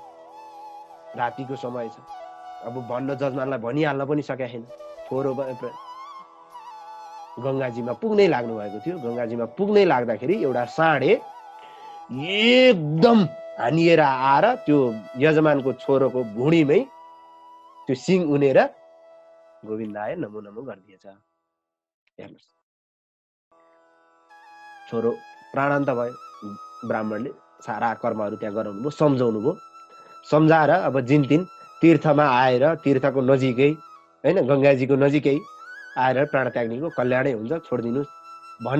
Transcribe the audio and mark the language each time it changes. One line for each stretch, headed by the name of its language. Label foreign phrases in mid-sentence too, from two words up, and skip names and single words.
Nepali: रातिको समय छ, अब भन्न जजमानलाई भनिहाल्न पनि सकेका छैन। थोरो गङ्गाजीमा पुग्नै लाग्नु भएको थियो। गङ्गाजीमा पुग्नै लाग्दाखेरि एउटा साँढे एकदम हानिएर आएर त्यो यजमानको छोरोको भुँडीमै त्यो सिङ उनेर
Sanskrit: गोविन्दाय नमो नमो
Nepali: गरिदिएछ। हेर्नुहोस्, छोरो प्राणान्त भयो। ब्राह्मणले सारा कर्महरू त्यहाँ गराउनु भयो, सम्झाउनु भयो। सम्झाएर अब जिन्तिन तीर्थमा आएर तीर्थको नजिकै होइन गङ्गाजीको नजिकै आएर प्राण त्याग्नेको कल्याणै हुन्छ, छोडिदिनुहोस् भने।